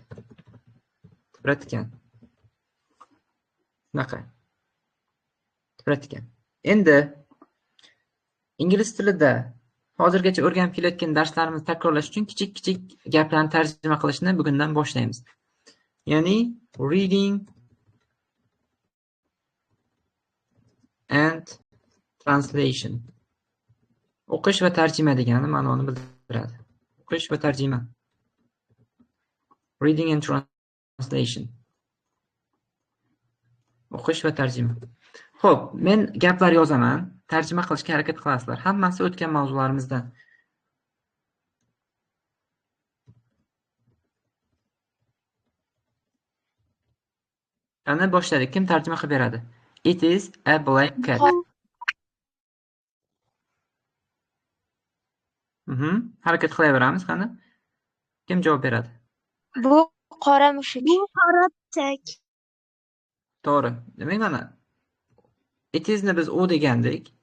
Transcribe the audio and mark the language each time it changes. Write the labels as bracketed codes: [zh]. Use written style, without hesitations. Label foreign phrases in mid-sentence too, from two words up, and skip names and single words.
[uz] Tipratikan. Bunaqa. Tipratikan. Endi ingliz tilida hozirgacha o'rganib kelayotgan darslarimizni takrorlash uchun kichik-kichik gaplarni tarjima qilishni bugundan boshlaymiz. Ya'ni [en] reading and translation. [uz] O'qish va tarjima degani ma'noni bildiradi. O'qish va tarjima. [en] Reading and translation. [uz] O'qish va tarjima. Xo'p, men gaplar yozaman, tarjima qilishga harakat qilasizlar. Hammasi o'tgan mavzularimizdan. Qani boshladik. Kim tarjima qilib beradi? [en] It is a black cat. [uz] Harakat qilaveramiz, qani. Kim javob beradi? Bu qora mushuk. Bu qora tak. To'g'ri. Demak, mana it isni biz u degandik.